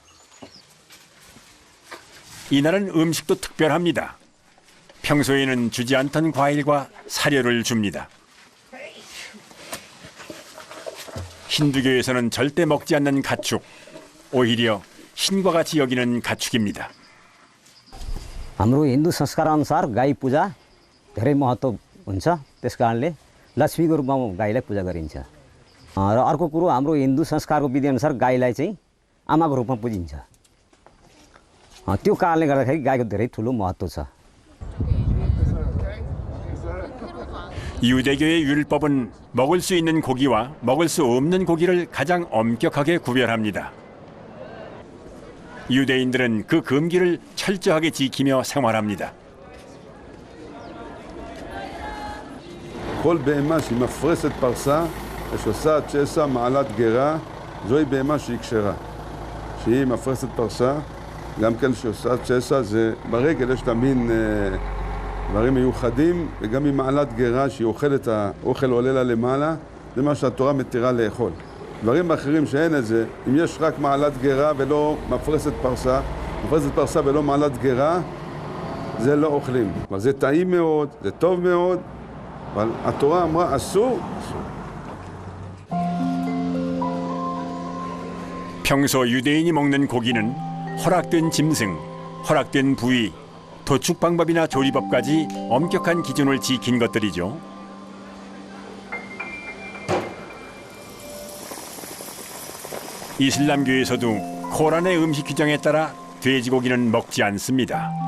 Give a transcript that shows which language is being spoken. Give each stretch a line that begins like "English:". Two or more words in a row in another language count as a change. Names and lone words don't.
Korean: 이날은 음식도 특별합니다. 평소에는 주지 않던 과일과 사료를 줍니다. 힌두교에서는 절대 먹지 않는 가축, 오히려 신과 같이 여기는 가축입니다.
Nepali: हाम्रो हिन्दू संस्कारअनुसार गाई पूजा धेरै महत्त्व हुन्छ। त्यस कारणले लक्ष्मीको रूपमा गाईलाई पूजा गरिन्छ। र अर्को कुरो हाम्रो हिन्दू संस्कारको विधिअनुसार गाईलाई चाहिँ आमाको रूपमा पूजिन्छ। त्यो कारणले गर्दाखेरि गाईको धेरै ठुलो महत्त्व छ।
Korean: 유대교의 율법은 먹을 수 있는 고기와 먹을 수 없는 고기를 가장 엄격하게 구별합니다. 유대인들은 그 금기를 철저하게 지키며 생활합니다.
Hebrew: כל בהמה שהיא מפרסת פרסה, שעושה צ'סה מעלת גרה, זוהי בהמה שהיא כשרה. שהיא מפרסת פרסה, גם כן שעושה צ'סה, זה ברגל יש לה מין דברים מיוחדים, וגם עם מעלת גרה שהיא אוכלת, האוכל עולה לה למעלה, זה מה שהתורה מתירה לאכול. דברים אחרים שאין את זה, אם יש רק מעלת גרה ולא מפרסת פרסה ולא מעלת גרה, זה לא אוכלים. אבל זה טעים מאוד, זה טוב מאוד, אבל התורה אמרה אסור, אסור.
Korean: 평소 유대인이 먹는 고기는 허락된 짐승, 허락된 부위, 도축 방법이나 조리법까지 엄격한 기준을 지킨 것들이죠. 이슬람교에서도 코란의 음식 규정에 따라 돼지고기는 먹지 않습니다.